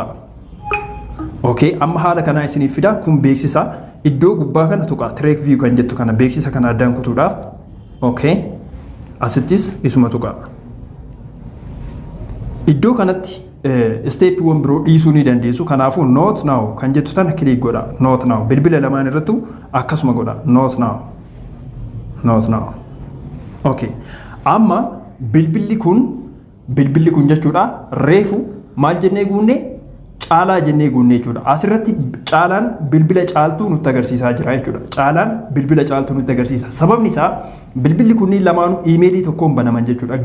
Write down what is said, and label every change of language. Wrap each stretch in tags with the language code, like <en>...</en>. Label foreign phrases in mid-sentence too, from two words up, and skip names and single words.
<om>Okay, amma haala kanaa isiniif fida kun beeksisa iddoo gubbaa kana tuqa Track View kan jettu kana beeksisa kana addaan kutuudhaaf. Okay, asittis isuma tuqa. Iddoo kanatti isteeppiiwwan biroo dhiisuu ni dandeessu. Kanaafuu</om> <en>not now</en> <om>kan jettu tana kiliik godha.</om> <en>Not now</en> <om>bilbila lamaan irrattu akkasuma godha.</om> <en>Not now. Not now. Okay.</en> <om>Amma bilbilli kun jechuudha reefu maal jennee guunne caalaa jennee guunne jechuudha. Asirratti caalaan bilbila caaltuu nutti agarsiisaa jira jechuudha. Caalaan bilbila caaltuu nutti agarsiisa. Sababni isaa bilbilli kunniin lamaanuu iimeelii tokkoon banaman jechuudha.</om>